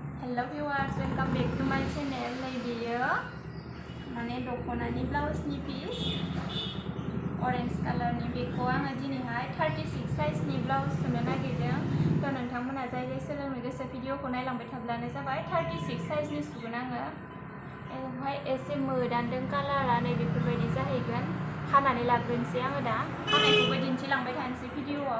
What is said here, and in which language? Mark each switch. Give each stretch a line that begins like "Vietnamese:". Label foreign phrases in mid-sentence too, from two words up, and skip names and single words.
English: Hello viewers, welcome back to my channel.
Bodo: Nay beyo mane दख'नानि ब्लाउसनि पिस
English: orange color
Bodo: नि बेखौ आङो दिनैहाय 36 साइजनि ब्लाउस सुनो नागिरदों। थ' नोंथांमोना जाय जाय सोलोंनो गोसो भिडिअखौ नायलांबाय थाब्लानो जाबाय। 36 साइजनि सुगोन आङो। बेवहाय एसे मोदानदों कालारा नै बेफोरबायदि जाहैगोन। हानानै लाग्रोनोसै आङो दा। हानायखौबो दिन्थिलांबाय थानोसै भिडिअआव।